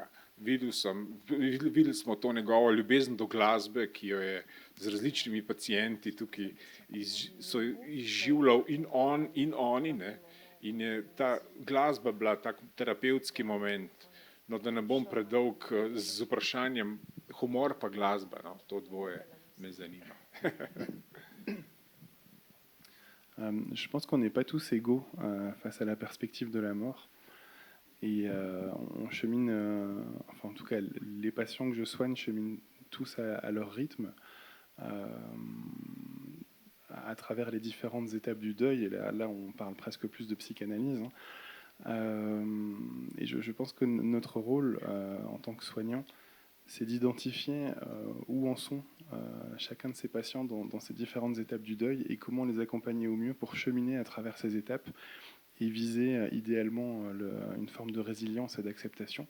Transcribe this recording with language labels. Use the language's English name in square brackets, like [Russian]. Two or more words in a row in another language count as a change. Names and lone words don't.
[Slovenian] Videli smo to njegovo ljubezen do glasbe, ki jo je z različnimi pacienti tukaj izživljal in on in oni, ne, in je ta glasba bila tak terapevtski moment. No, da ne bom predolg z vprašanjem, humor pa glasba, no, to dvoje me zanima. [French] Je pense qu'on n'est pas tous égaux face à la perspective de la mort. Et on chemine, enfin en tout cas les patients que je soigne cheminent tous à leur rythme, à travers les différentes étapes du deuil. Et là on parle presque plus de psychanalyse, hein. Et je pense que notre rôle en tant que soignant, c'est d'identifier où en sont chacun de ces patients dans ces différentes étapes du deuil et comment les accompagner au mieux pour cheminer à travers ces étapes et viser idéalement une forme de résilience et d'acceptation.